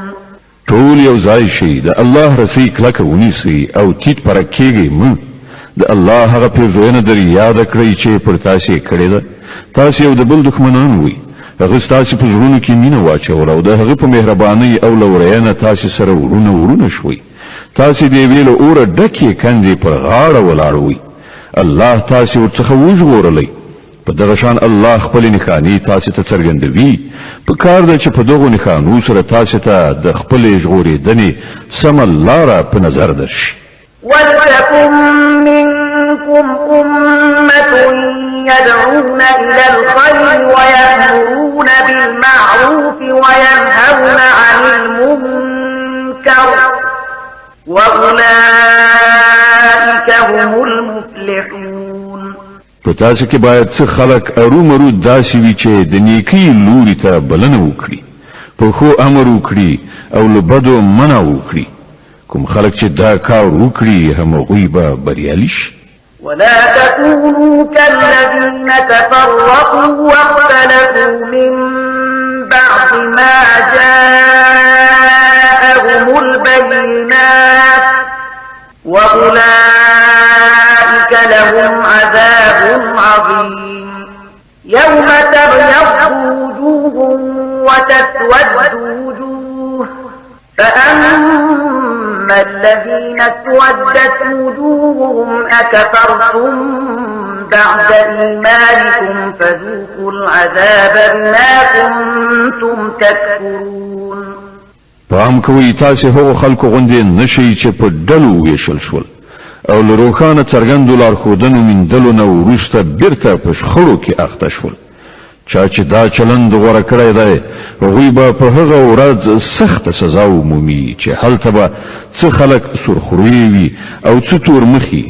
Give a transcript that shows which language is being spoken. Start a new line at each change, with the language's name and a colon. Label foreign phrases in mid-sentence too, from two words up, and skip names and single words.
Pashto: ټول یو ځای شي، د الله رسي کلکه ونیسئ او تیت پرکېږئ مه. د الله هغه پیرزوینه در یاد کړئ چې پر تاسو یې کړې ده. تاسو یو د بل دښمنان وئ، هغه ستاسو په زړونو کې مینه واچوله او د هغه په مهربانۍ او لورینه تاسو سره ورونه شوئ. تاسو د یوې له اوره ډکې کندې پر غاړه ولاړ وئ. الله تاسو ورڅخه وژغورلی. په دغه شان الله خپل نښانې تاسو ته څرګندوي. په کار ده چې په دغو نښانو سره تاسو ته د خپلې ژغورېدنې سمه لاره په نظر درشي.
Arabic: ولتكن منكم أمة يدعون إلى الخير ويأمرون بالمعروف وينهون عن المنكر وأولئك هم المفلحون.
Pashto: په تاسو کې باید څه خلک ارومرو داسې وي چې د نیکۍ لوري ته بلنه وکړي، په ښو امر وکړي او له بدو منع وکړي. کوم خلک چې دا کار وکړي همغوی به بریالي شي.
Arabic: ولا تكونوا كالذين تفرقوا واختلفوا من بعد ما جاءهم البينات وأولئك لهم عذاب عظيم. يوم تبيض وجوه وتسود وجوه فأما الذين اسودت وجوههم أكفرتم بعد إيمانكم فذوقوا العذاب بما كنتم تكفرون.
Pashto: پام کوئ تاسو هغو خلکو غوندې نشئ چې په ډلو ویشل شول او له روښانه څرګندو لارښودنو میندلو نه وروسته بیرته په شخړو کې اخته شول. چا چې دا چلند غوره کړی دی هغوی به په هغه ورځ سخته سزا ومومي چې هلته به څه خلک سرخوروي وي او څه تور مخي.